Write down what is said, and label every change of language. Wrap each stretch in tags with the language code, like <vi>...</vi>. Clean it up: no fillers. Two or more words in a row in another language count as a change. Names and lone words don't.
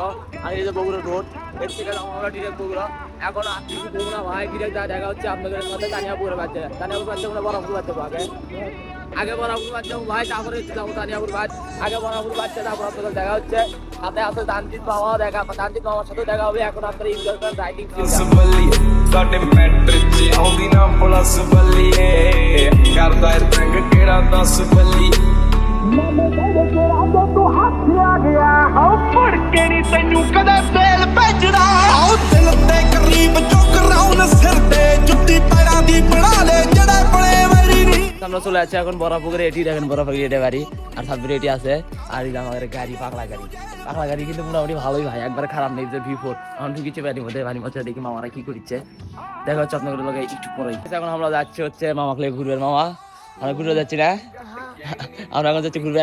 <bn>আর এই যে বগুড়া রোড, এর থেকে যাবো আমরা ডিরেক্ট বগুড়া। এখন বগুড়া ভাই ডিরেক্ট দেখা হচ্ছে আপনাদের সাথে তানিয়াপুরের বাচ্চা মানে বরাবর বাচ্চা আগে বরাবর বাচ্চা ভাই, তারপরে যাবো তানিয়াপুর বাদ। আগে বরাবর বাচ্চা, তারপর আপনাদের দেখা হচ্ছে সাথে আছে দানজিৎ মামা, দানজিৎ মামার সাথে দেখা হবে। এখন আপনারা এনজয় করেন রাইডিং।</bn> <pa>ਸਾਡੇ ਮੈਟਰ ਚ ਆਉਂਦੀ ਨਾ ਪੁਲਿਸ ਬੱਲੀਏ ਕਰਦਾ ਏ ਤੰਗ ਕਿਹੜਾ 10 ਬੱਲੀ ਮਾਮੇ ਕਹਿੰਦੇ ਤੇਰਾ ਜੋ ਤੂੰ ਹੱਥ ਆ ਗਿਆ ਹਉ ਫੜ ਕੇ ਨਹੀਂ ਤੈਨੂੰ ਕਦੇ ਫੇਲ ਭੇਜਣਾ ਆਉ ਦਿਲ ਤੇ ਕਰੀਬ ਚੁੱਕ ਰਾਉਣ ਸਿਰ ਤੇ ਜੁੱਤੀ ਪੈਰਾਂ ਦੀ ਬਣਾ ਲੈ ਜਿਹੜੇ ਬਣੇ ਵਰੀ ਨਹੀਂ।</pa> <bn>আমরা চলে যাচ্ছি এখন বরাপুরে। এটি দেখেন বরাপুরে এটা বাড়ি, আর সাবরে এটি আছে। আর এই আমাদের গাড়ি পাগলা গাড়ি কিন্তু মোটামুটি ভালোই ভাই, একবার খারাপ নেই। যে V4 এখন ঢুকিছে বাড়ির মধ্যে দেখি মামারা কি করছে। দেখা হচ্ছে আপনাদের লোক একটু পরে। এখন আমরা যাচ্ছি হচ্ছে মামাকে ঘুরবে। মামা আমরা ঘুরে যাচ্ছি না, আমরা এখন যাচ্ছি ঘুরবে।</bn>